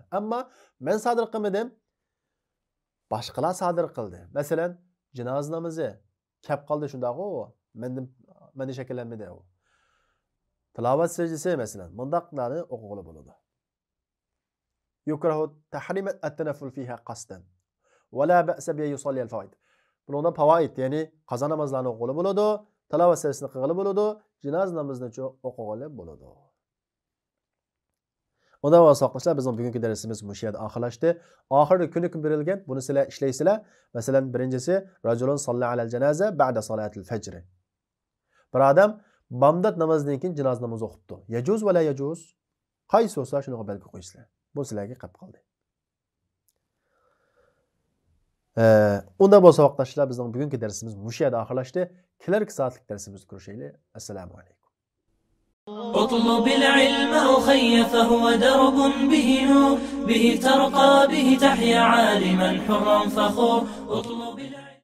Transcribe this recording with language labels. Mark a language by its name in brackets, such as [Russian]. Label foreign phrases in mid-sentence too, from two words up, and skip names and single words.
[Uzbek] Ammo men sodir qilmadim, boshqalar sodir qildi. Masalan, janoza namozi kelib qoldi shundaqo, menda shakllanmadi u. Tilovat sajdasi masalan, bundaqlarni o'qig'ili bo'ladi. [Arabic] يكره تحريما التنفل فيها قصدا. ولا بأس ب يصلي الفوائت. [Uzbek] Bundan fawaid, ya'ni qazo namozlarini o'qig'ili bo'ladi, tilovat sajdasini qilg'ili bo'ladi, janoza namozini o'qig'ili bo'ladi. Ondan sonra bizning bugungi darsimiz bu yerda oxirlashdi. Oxirgi kuni kun berilgan, buni sizlar ishlaysizlar. Masalan, birinchisi [Arabic] رجل صلى على الجنازة بعد صلاة الفجر. [Uzbek] Bir odam bomdod namozidan keyin janoza namozi o'qibdi. [Arabic] يجوز ولا يجوز? [Uzbek] Qaysi bo'lsa shuni belgi qo'ysizlar. Bu sizlarga qolib qoldi. Undan bo'lsa vaqtdoshlar, bizning bugungi darsimiz bu yerda oxirlashdi. Kelarki soatlik darsimizni ko'rishaylik. Assalomu alaykum. [Arabic] اطلب العلم أخي فهو درب به نور به ترقى به تحيا عالما حرا فخور.